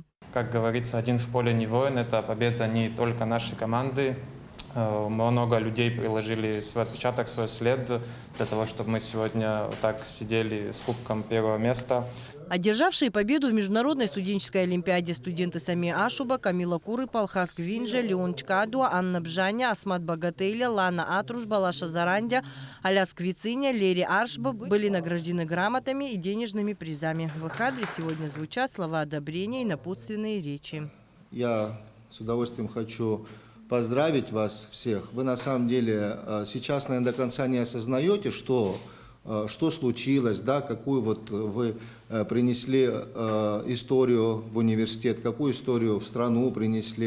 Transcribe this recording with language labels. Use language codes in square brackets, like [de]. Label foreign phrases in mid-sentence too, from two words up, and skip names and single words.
[ru] Как говорится, один в поле не воин. Это победа не только нашей команды. Много людей приложили свой отпечаток, свой след для того, чтобы мы сегодня вот так сидели с кубком первого места. Одержавшие победу в международной студенческой олимпиаде студенты Сами Ашуба, Камила Курыпа, Алхас Гвинджа, Леон Чкадуа, Анна Бжаня, Асмат Багателя, Лана Атруш, Балаша Зарандя, Аляс Квициня, Лери Аршба были награждены грамотами и денежными призами. В их адрес сегодня звучат слова одобрения и напутственные речи. Я с удовольствием хочу поздравить вас всех. Вы на самом деле сейчас, наверное, до конца не осознаете, что случилось, да, какую вот вы принесли историю в университет, какую историю в страну принесли.